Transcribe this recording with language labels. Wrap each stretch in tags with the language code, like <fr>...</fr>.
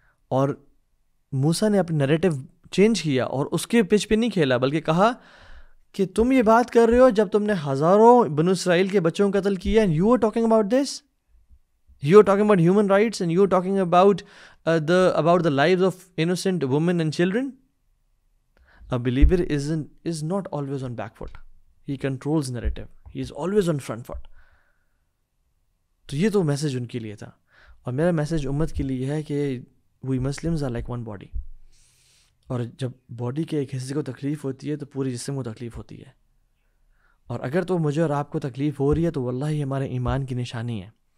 <ur>اور موسیٰ نے اپنی نیریٹو چینج کیا، اور اس کے پچ پہ نہیں کھیلا، بلکہ کہا کہ تم یہ بات کر رہے ہو جب تم نے ہزاروں بنو اسرائیل کے بچوں کو قتل کیا،</ur> <en>and you are talking about this, you are talking about human rights, and you are talking about the lives of innocent women and children. A believer is not always on back foot. He controls narrative. He is always on front foot.</en> <ur>تو یہ تو message in کے لیے تھا، اور میرا message امت کے لیے ہے کہ</ur> <en>we Muslims are like one body.</en> <ur>اور جب باڈی کے ایک حصے کو تکلیف ہوتی ہے تو پوری جسم کو تکلیف ہوتی ہے. اور اگر تو مجھے اور آپ کو تکلیف ہو رہی ہے تو واللہ ہمارے ایمان کی نشانی ہے.</ur>